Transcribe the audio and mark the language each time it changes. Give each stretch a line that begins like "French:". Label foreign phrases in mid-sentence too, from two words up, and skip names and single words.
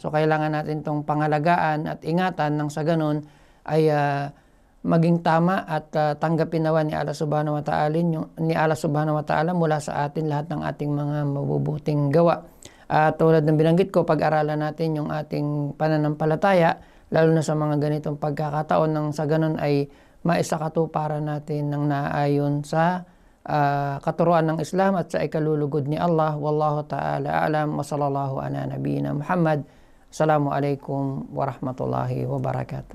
Filipino: So kailangan natin itong pangalagaan at ingatan nang sa ganun ay maging tama at tanggapin nawa ni
Arabic: الله سبحانه وتعالى
Filipino: mula sa atin lahat ng ating mga mabubuting gawa. Tulad ng binanggit ko, pag-aralan natin yung ating pananampalataya, lalo na sa mga ganitong pagkakataon, nang sa ganun ay maisakatuparan natin ng naayon sa katuruan ng Islam at sa ikalulugod ni Allah.
Arabic: والله تعالى أعلم وصلى الله على نبينا محمد. السلام عليكم ورحمة الله وبركاته.